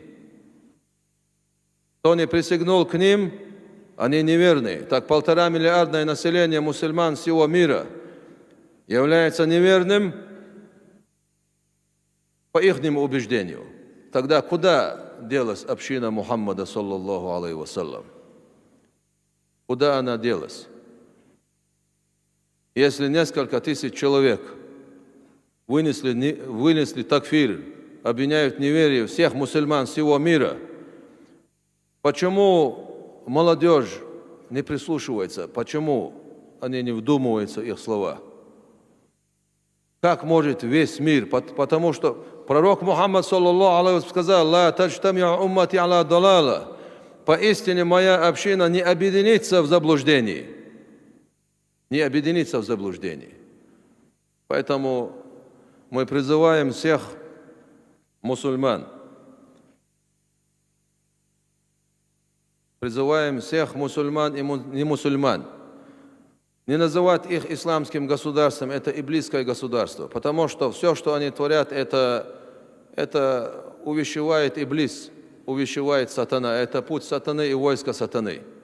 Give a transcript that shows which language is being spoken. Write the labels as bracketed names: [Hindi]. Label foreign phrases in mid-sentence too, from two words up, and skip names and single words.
[Russian] Кто не присягнул к ним, они неверные. Так 1,5 миллиарда населения мусульман всего мира является неверным по ихнему убеждению. Тогда куда делась община Мухаммада, [Arabic] صلى الله عليه وسلم? [Russian] Куда она делась? Если несколько тысяч человек вынесли такфир, обвиняют в неверии всех мусульман всего мира, почему молодежь не прислушивается? Почему они не вдумываются в их слова? Как может весь мир? Потому что пророк Мухаммад, [Arabic] صلى الله عليه وسلم, [Russian] сказал: [Arabic] «لا تجتمع أمتي على ضلالة». [Russian] Поистине моя община не объединится в заблуждении. Не объединится в заблуждении. Поэтому мы призываем всех мусульман, и не мусульман, не называть их исламским государством, это иблисское государство, потому что все, что они творят, это увещевает иблис, увещевает сатана, это путь сатаны и войско сатаны.